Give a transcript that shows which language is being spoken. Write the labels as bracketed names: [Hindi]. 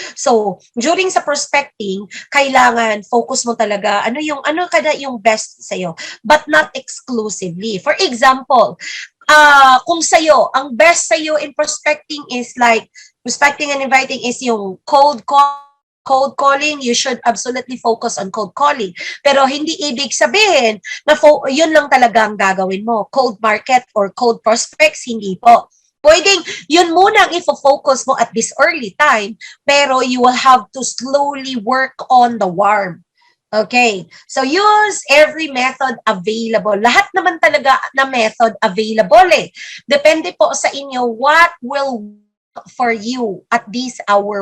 [Filipino] So, during sa prospecting, kailangan focus mo talaga ano kada yung best sa'yo, but not exclusively. [English] For example, kung sa'yo, ang best sa'yo in prospecting is like, prospecting and inviting is yung cold calling, you should absolutely focus on cold calling. [Filipino] Pero hindi ibig sabihin na yun lang talaga ang gagawin mo. [English] Cold market or cold prospects, hindi po. [Filipino] Pwedeng yun muna ang ifo-focus mo [English] at this early time, pero you will have to slowly work on the warm. Okay, so use every method available. [Filipino] Lahat naman talaga na method available eh. Depende po sa inyo [English] what will work for you at this hour.